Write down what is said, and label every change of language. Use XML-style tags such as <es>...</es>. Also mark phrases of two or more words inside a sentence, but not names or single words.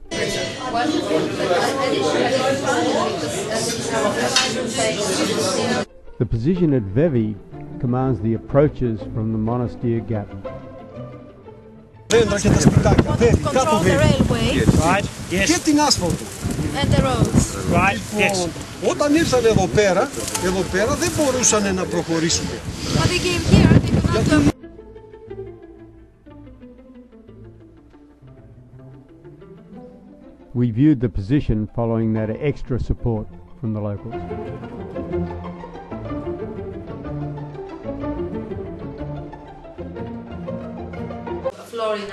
<en>The position at Vevi commands the approaches from the Monastir Gap. Control the railway Right? Yes. and the roads. Right? Yes.</en> <el>Όταν ήρθαν εδώ πέρα δεν μπορούσαν να προχωρήσουν.</el> <en>When they came here, they could not go. We viewed the position following that extra support from the locals. Florina.</en>